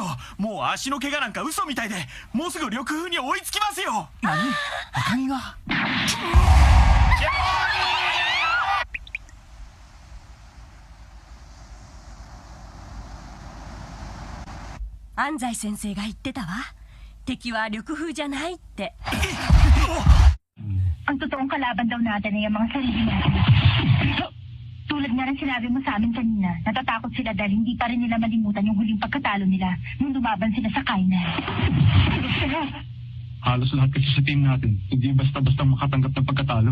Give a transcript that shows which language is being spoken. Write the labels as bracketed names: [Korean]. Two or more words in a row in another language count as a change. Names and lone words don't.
[Japanese] もう足の怪我なんか嘘みたいで、もうすぐ緑風に追いつきますよ。何？赤城が。安西先生が言ってたわ。敵は緑風じゃないって。 [Filipino] Ang totoong kalaban daw natin ay ang mga sarili natin. Tulad nga ng sinabi mo sa amin kanina, natatakot sila dahil hindi pa rin nila malimutan yung huling pagkatalo nila nung lumaban sila sa Kainan. Halos lahat kasi sa team natin, hindi basta-basta makatanggap ng pagkatalo.